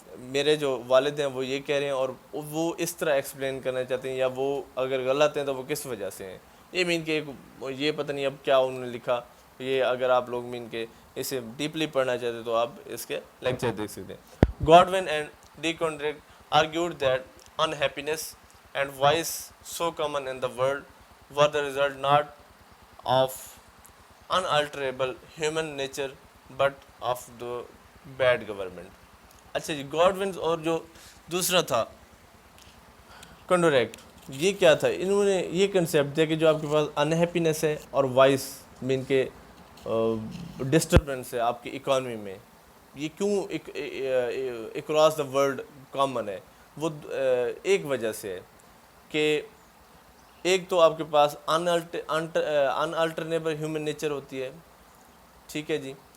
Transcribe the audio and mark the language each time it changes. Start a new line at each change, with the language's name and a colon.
Urdu: میرے جو والد ہیں وہ یہ کہہ رہے ہیں اور وہ اس طرح ایکسپلین کرنا چاہتے ہیں, یا وہ اگر غلط ہیں تو وہ کس وجہ سے ہیں. یہ مین کہ یہ پتہ نہیں اب کیا انہوں نے لکھا, یہ اگر آپ لوگ مین کے اسے ڈیپلی پڑھنا چاہتے تو آپ اس کے لیکچر دیکھ سکتے ہیں.
English: Godwin and de Klerk argued that unhappiness and vice so common in the world were the result not of unalterable human nature but of the bad government.
Urdu: اچھا جی گاڈونز اور جو دوسرا تھا کنڈوریکٹ، یہ کیا تھا؟ انہوں نے یہ کنسیپٹ دیا کہ جو آپ کے پاس انہیپینس ہے اور وائس مین کے ڈسٹربنس ہے آپ کی اکانومی میں، یہ کیوں
English: across the world
Urdu: کامن ہے؟ وہ ایک وجہ سے ہے کہ ایک تو آپ کے پاس انالٹرنیبل ہیومن نیچر ہوتی ہے، ٹھیک ہے جی.